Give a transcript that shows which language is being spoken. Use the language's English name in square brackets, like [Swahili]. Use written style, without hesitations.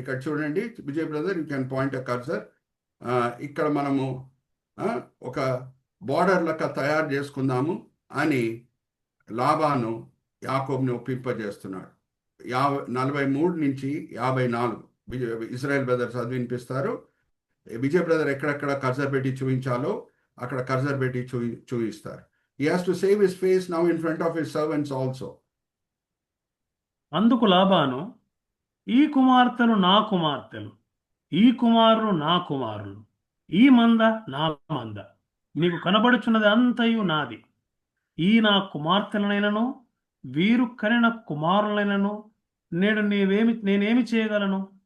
[Telugu] ఇక్కడ చూడండి Vijay brother, [English] You can point a cursor. [Telugu] ఇక్కడ మనము ఒక బార్డర్ లెక్క తయారు చేసుకుందాము అని లాబాను యాకోబుని ఒప్పింపజేస్తున్నాడు. 43 నుంచి 54 ఇజ్రాయెల్ బ్రదర్స్ అది వినిపిస్తారు. విజయ్ బ్రదర్ ఎక్కడెక్కడ కర్సర్ పెట్టి చూపించాలో అక్కడ కర్సర్ పెట్టి చూపిస్తారు. [English] He has to save his face now in front of his servants also. [Telugu] అందుకు లాబాను, ఈ కుమార్తెలు నా కుమార్తెలు, ఈ కుమారులు నా కుమారులు, ఈ మంద నా మంద, నీకు కనబడుచున్నది అంతయు నాది. ఈ నా కుమార్తెలనైనను వీరు కనిన కుమారులైనను నేనేమి చేయగలను?